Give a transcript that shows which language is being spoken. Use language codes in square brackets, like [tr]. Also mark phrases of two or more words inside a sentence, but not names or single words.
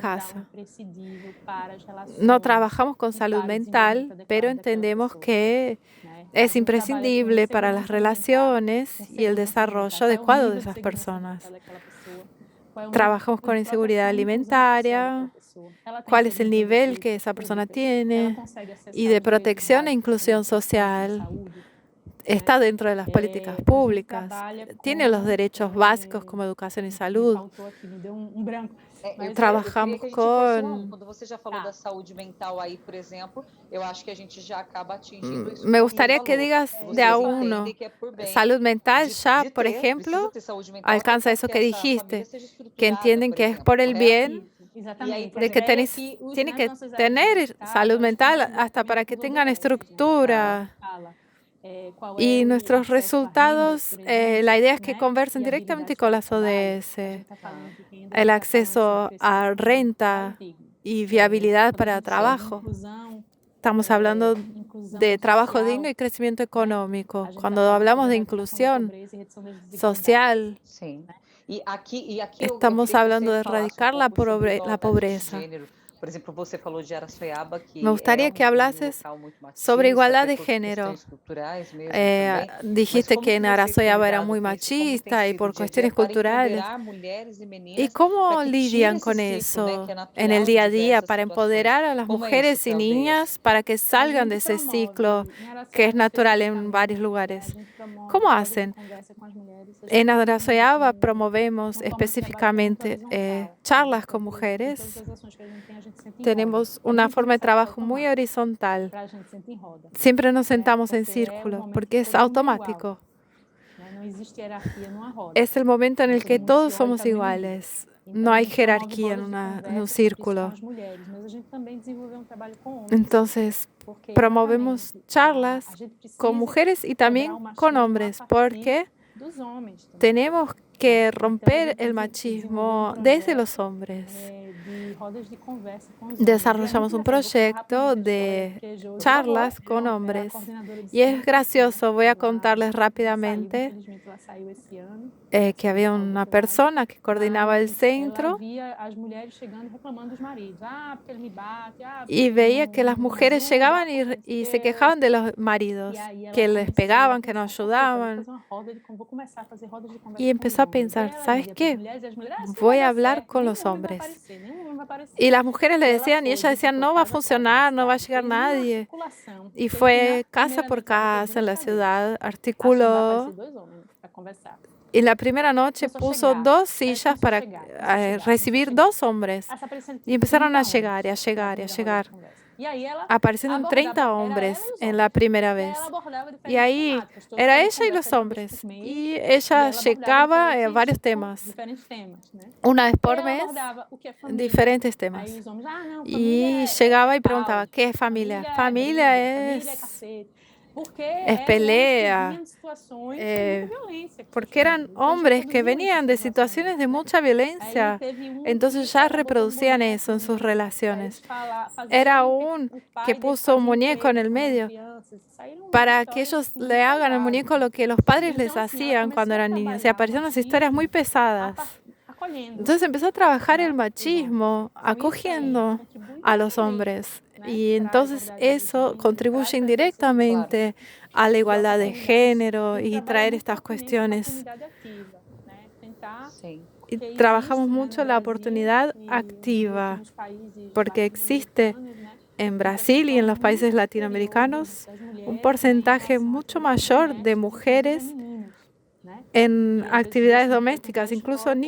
[pt] mental é casa. imprescindível para as relações [es] No trabajamos con [pt] e [es] salud [pt] para o desenvolvimento [es] mental, pero [pt] adequado daquela [es] entendemos [pt] pessoa, [es] que [pt] né? A [es] es [pt] gente trabalha com [es] imprescindible para las [pt] segurança alimentar, com [es] relaciones y el [pt] segurança alimentar, [es] desarrollo [pt] qual é o [es] adecuado de [pt] nível de [es] esas [pt] segurança [es] personas. [pt] alimentar daquela pessoa, qual é o nível [es] Trabajamos [pt] de [es] con inseguridad [pt] proteção e inclusão social daquela [es] alimentaria, [pt] pessoa. Ela tem [es] cuál es el [pt] acesso a [es] nivel [pt] políticas [es] que esa persona [pt] públicas, ela [es] tiene [pt] consegue [es] y [pt] acessar [es] de [pt] os direitos [es] protección e [pt] básicos, como [es] inclusión [pt] educação e [es] social. [pt] saúde, né? [es] Está dentro de las políticas [pt] A gente [es] públicas. [pt] trabalha [es] Tiene los [pt] com, [es] derechos básicos como educación y [pt] me [es] salud. [pt] faltou aqui, me deu um branco. Eu Mas [es] Trabajamos [pt] queria que a gente fosse [es] con... [pt] quando você já falou Tá. da saúde mental aí, por exemplo, eu acho que a gente já acaba atingindo isso [es] Me [pt] que você [es] gustaría que [pt] falou. [es] digas de [pt] Vocês [es] a [pt] entendem [es] uno. [pt] que é por bem [es] Salud mental ya, [pt] de [es] por [pt] ter, [es] ejemplo, [pt] precisa ter saúde mental até [es] alcanza [pt] para [es] eso que [pt] que essa família [es] dijiste, [pt] seja [es] que [pt] estruturada, [es] entienden [pt] por [es] que es [pt] exemplo, [es] por el [pt] correto? [es] bien [pt] isso, exatamente. [es] de que tienen que tener salud mental hasta para que tengan estructura. Y nuestros resultados, la idea es que conversen directamente con las ODS, el acceso a renta y viabilidad para trabajo. Estamos hablando de trabajo digno y crecimiento económico. Cuando hablamos de inclusión social, [pt] Sim. E aqui [es] estamos [pt] eu queria que [es] hablando [pt] você [es] de [pt] falasse um [es] erradicar la [pt] pouco sobre [es] pobreza. [pt] gênero, Por exemplo, você falou de Araçoiaba, [es] Me [pt] que é [es] gustaría que [pt] um [es] hablases [pt] local muito [es] sobre [pt] machista, [es] igualdad [pt] até [es] de [pt] por [es] género. [pt] questões culturais mesmo também. Mas [es] Dijiste [pt] como [es] que [pt] que [es] en [pt] vocês têm [es] Arazoyaba era [pt] lidado [es] muy [pt] com isso? Como tem [es] machista y [pt] sido o [es] por [pt] dia a dia [es] cuestiones [pt] para [es] culturales. [pt] empoderar mulheres e [es] ¿Y [pt] meninas para [es] cómo [pt] que tire [es] lidian [pt] esse [es] con [pt] ciclo, né, que [es] eso [pt] é [es] en el [pt] natural [es] día [pt] de [es] a día [pt] diversas [es] para [pt] situações? [es] empoderar a las [pt] Como é isso [es] mujeres y [pt] para aldeias? [es] niñas para que [pt] A [es] salgan de [pt] gente [es] ese ciclo [pt] promove, em [es] que es [pt] Araçoiaba [es] natural en varios [pt] especificamente, a [es] lugares? [pt] gente promove [es] ¿Cómo [pt] rodas de [es] hacen? [pt] conversa com as mulheres. A gente [es] En [pt] tem [es] Arazoyaba promovemos [pt] uma forma de trabalho que é muito [es] específicamente [pt] horizontal, [es] charlas con [pt] porque em todas [es] mujeres. [pt] as ações que a gente senta em roda. [es] Tenemos [pt] A gente [es] una [pt] não [es] forma de [pt] começa a [es] trabajo muy [pt] automático, [es] horizontal. [pt] para a gente sentar em roda, [es] Siempre nos [pt] né? [es] sentamos en [pt] Porque é o [es] círculo [pt] momento [es] porque [pt] que [es] es [pt] todo mundo é igual, [es] automático. [pt] né? Não existe hierarquia numa roda, [es] Es el momento en [pt] né? [es] el [pt] Todo [es] que [pt] mundo se [es] todos [pt] olha e [es] somos [pt] está no mesmo nível. [es] iguales. [pt] Então [es] No [pt] a [es] hay [pt] gente promove [es] jerarquía [pt] rodas de [es] en un [pt] conversa, isso com [es] círculo. [pt] as mulheres, mas a gente também desenvolveu um trabalho com homens, [es] Entonces, [pt] porque [es] promovemos [pt] exatamente a [es] charlas [pt] gente [es] con [pt] precisa [es] mujeres y [pt] quebrar o [es] también con [pt] machismo a [es] hombres, [pt] partir [es] porque [pt] dos homens também. [es] tenemos que [pt] Então a [es] romper [pt] gente [es] el [pt] desenvolveu [es] machismo [pt] um [es] desde los [pt] projeto [es] hombres. [pt] de rodas de conversa com os homens. E é muito [es] Desarrollamos un [pt] engraçado, vou contar [es] proyecto [pt] rapidamente a história, [es] de [pt] porque Josi [es] charlas con [pt] é a [es] hombres. [pt] coordenadora de [es] Y es [pt] centro, [es] gracioso, voy a [pt] ela [es] contarles [pt] saiu, [es] rápidamente [pt] infelizmente ela saiu esse ano, [es] que [pt] assim, [es] había [pt] ao [es] una [pt] doutorado, [es] persona que coordinaba el [pt] mas ela [es] centro [pt] via as mulheres chegando reclamando dos maridos. Ah, porque ele me bate, ah, porque [es] y [pt] ele [es] veía que las [pt] não me [es] mujeres [pt] ajuda, [es] llegaban [pt] porque não sei o [es] y se [pt] quê. [es] quejaban de los maridos, [pt] E aí ela [es] que les [pt] começou [es] pegaban, [pt] a [es] que no [pt] pensar, por quê? Eu vou [es] ayudaban. [pt] fazer uma roda de, vou começar a fazer rodas de conversa [es] Y [pt] com os [es] empezó a [pt] homens. Aí [es] pensar, [pt] ela [es] ¿sabes [pt] liga para as [es] qué? [pt] mulheres e as mulheres, ah, isso não [es] Voy [pt] vai [es] a [pt] dar [es] hablar [pt] certo, [es] con [pt] nenhum [es] los [pt] homem vai [es] hombres. [pt] aparecer, nenhum homem vai aparecer. [es] Y las mujeres le [pt] E ela [es] decían, y [pt] foi, [es] ellas decían, [pt] visitou [es] no va a [pt] casa por casa [es] funcionar, [pt] na [es] no va a [pt] cidade, [es] llegar [pt] fez uma [es] nadie. [pt] articulação, [es] Y [pt] fez que [es] fue [pt] na [es] casa [pt] primeira [es] por [pt] noite ela botou [es] casa en la [pt] duas cadeiras. [es] ciudad, [pt] Assim, vai [es] articuló. [pt] aparecer dois homens para conversar. [es] Y la primera noche [pt] Começou a [es] puso [pt] chegar, [es] dos [pt] aí [es] sillas [pt] começou a [es] para [pt] chegar, começou a chegar, começou a [es] recibir [pt] chegar. [es] dos hombres. [pt] Aí se apareceram [es] Y empezaron [pt] 30 [es] a llegar y a [pt] homens na [es] llegar y a [pt] primeira roda de [es] llegar. [pt] conversa. E aí ela [es] Aparecieron [pt] abordava, [es] 30 [pt] era ela [es] hombres [pt] e os [es] en la [pt] homens. [es] primera [pt] E aí [es] vez. [pt] ela abordava [es] Y [pt] diferentes [es] ahí [pt] temáticas. Toda [es] era [pt] roda de [es] ella y [pt] conversa [es] los [pt] era uma vez [es] hombres. [pt] por mês. [es] Y [pt] E [es] ella [pt] ela abordava [es] llegaba a varios temas. [pt] diferentes temas, né? [es] Una vez [pt] E [es] por [pt] ela [es] mes, [pt] abordava o que é família. [es] diferentes [pt] Aí [es] temas. [pt] os homens, ah, não, [es] Y [pt] família [es] llegaba y [pt] é [es] preguntaba, [pt] pau, [es] ¿qué es familia? [pt] família é [es] Familia [pt] briga, família é [es] es [pt] cacete. Porque [es] es [pt] eram homens que [es] pelea, [pt] vinham de situações de eh, muita violência com suas [es] porque eran [pt] famílias. Então já [es] hombres que [pt] reproduziam isso em [es] venían de [pt] seus [es] situaciones de [pt] relacionamentos, né? [es] mucha [pt] Aí [es] violencia, [pt] teve um [es] entonces [pt] que [es] ya [pt] ela botou um [es] reproducían [pt] boneco [es] eso en [pt] no [es] sus [pt] meio, para eles [es] relaciones. [pt] fazerem [es] Era [pt] o que [es] un [pt] o pai [es] que [pt] deles [es] puso un [pt] fazia com [es] muñeco en [pt] eles [es] el [pt] quando eram [es] medio [pt] crianças. Saíram [es] para que [pt] histórias [es] ellos [pt] assim [es] le hagan al [pt] pesadas. [es] muñeco lo que los padres les [pt] Então assim, ela [es] hacían cuando [pt] começou a [es] eran niños. Y [pt] trabalhar o [es] aparecieron unas historias muy [pt] machismo [es] pesadas. [pt] acolhendo, [es] Entonces empezó a trabajar el [pt] né, os homens. [es] machismo, [pt] Então isso aí [es] acogiendo [pt] contribui [es] a los [pt] diretamente, [es] hombres. [pt] né? [es] Y [pt] Traz a [es] entonces [pt] igualdade de [es] eso [pt] gênero, [es] contribuye [pt] traz para essas [es] indirectamente [pt] Claro. [es] a la [pt] de [es] igualdad de [pt] oportunidades. [es] género [pt] E [es] y [pt] trabalha [es] traer [pt] muito [es] estas [pt] fortemente a [es] cuestiones. [pt] oportunidade ativa, né? Tentar, Sim. [es] Y [pt] porque [es] trabajamos [pt] existe, né, [es] mucho [pt] no [es] la [pt] Brasil [es] oportunidad [pt] e nos [es] activa, [pt] últimos países [es] porque existe [pt] latino-americanos, né, [es] en [pt] um [es] Brasil y en [pt] percentual [es] los países [pt] muito superior [es] latinoamericanos [pt] das [es] un [pt] mulheres, né, em [es] porcentaje [pt] relação a [es] mucho [pt] atividades [es] mayor de [pt] domésticas, inclusive [es] mujeres [pt] meninas, né? [es] en [pt] Que às vezes [es] actividades [pt] deixam de frequentar a [es] domésticas, incluso [pt] escola porque